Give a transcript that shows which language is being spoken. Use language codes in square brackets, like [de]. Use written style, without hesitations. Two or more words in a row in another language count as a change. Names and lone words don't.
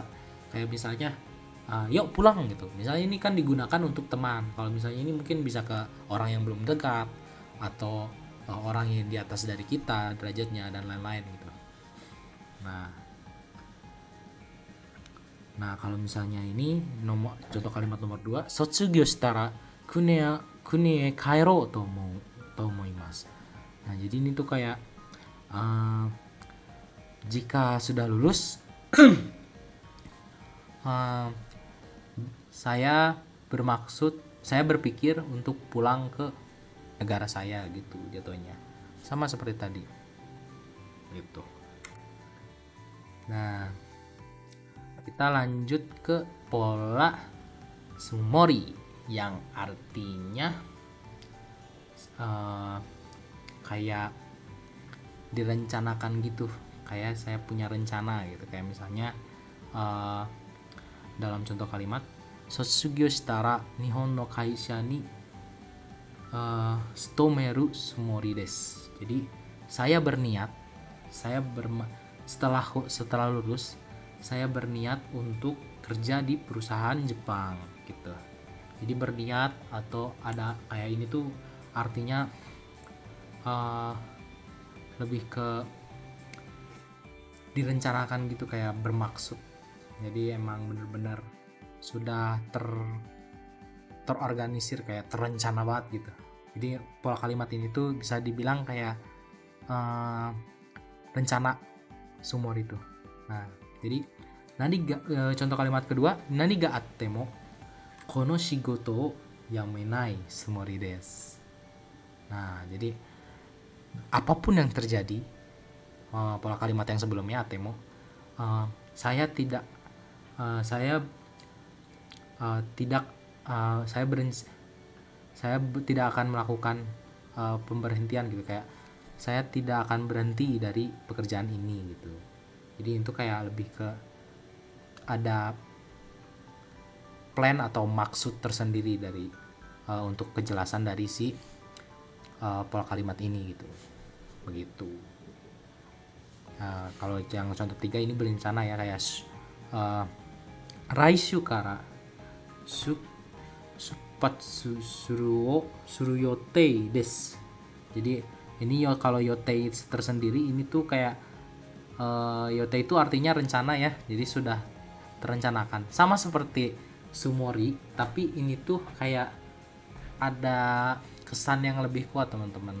[id] Kayak misalnya yuk pulang gitu. Misalnya ini kan digunakan untuk teman. Kalau misalnya ini mungkin bisa ke orang yang belum dekat atau orang yang di atas dari kita derajatnya dan lain-lain gitu. Nah, kalau misalnya ini contoh kalimat nomor 2, [ja] 卒業したら国へ帰ろうと思います. [id] Nah, jadi ini tuh kayak jika sudah lulus saya berpikir untuk pulang ke negara saya gitu jatuhnya. Sama seperti tadi. Gitu. Nah, kita lanjut ke pola sumori yang artinya kayak direncanakan gitu, kayak saya punya rencana gitu. Kayak misalnya dalam contoh kalimat [ja] 卒業したら日本の会社に勤めるつもりです. [id] Jadi saya berniat, setelah lulus saya berniat untuk kerja di perusahaan Jepang gitu. Jadi berniat atau ada kayak ini tuh artinya lebih ke direncanakan gitu, kayak bermaksud. Jadi emang bener-bener sudah terorganisir, kayak terencana banget gitu. Jadi pola kalimat ini tuh bisa dibilang kayak rencana sumori itu. Nah, jadi contoh kalimat kedua, [ja] 何があってもこの仕事やめないつもりです. [id] Nah, jadi apapun yang terjadi, pola kalimat yang sebelumnya atemo, saya tidak akan melakukan pemberhentian gitu, kayak saya tidak akan berhenti dari pekerjaan ini gitu. Jadi itu kayak lebih ke ada plan atau maksud tersendiri dari untuk kejelasan dari si pola kalimat ini gitu. Begitu. Kalau yang contoh 3 ini berencana ya, kayak [ja] 来週から出発する予定です. [id] Jadi ini kalau yotei tersendiri ini tuh kayak yotei itu artinya rencana ya, jadi sudah terencanakan. Sama seperti sumori, tapi ini tuh kayak ada kesan yang lebih kuat teman-teman.